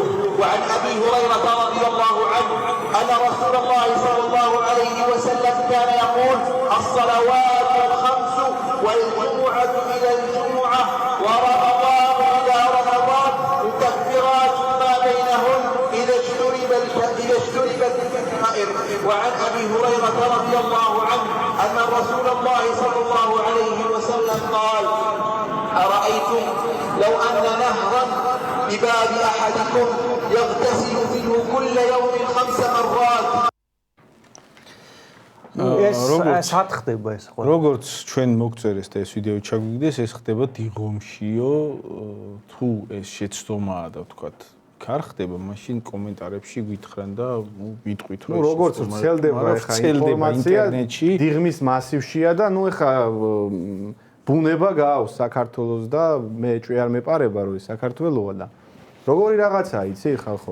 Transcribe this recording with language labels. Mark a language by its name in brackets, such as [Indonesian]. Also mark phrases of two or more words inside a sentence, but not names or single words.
[Arabic] وعن أبي هريرة رضي الله عنه أن رسول الله صلى الله عليه وسلم كان يقول الصلوات الخمس والجمعة إلى الجمعة ورمضان إلى رمضان مكفرات ما بينهن إذا اجتنبت الكبائر. وعن أبي هريرة رضي الله عنه أن رسول الله صلى الله عليه وسلم قال أرأيتم لو أن نهرا بباب أحدكم يغتسل منه كل يوم 5 مرات. [Georgian] ეს სად ხდება ეს ხო? როგორც ჩვენ მოგწერეს და ეს ვიდეო ჩაგვიგდეს, ეს ხდება დიღომშიო, თუ ეს შეცდომაა და ვთქვათ, ქარ ხდება, მაშინ კომენტარებში გითხრან და ვიტყვით რომ როგორც ვრცელდება ეხა ინფორმაცია ინტერნეტში, დიღმის მასივშია და ეხა ბუნება გაავს საქართველოს და მე ჭვი არ მეპარება რომ ის საქართველოა და როგორი რაღაცაა იცი ხალხო?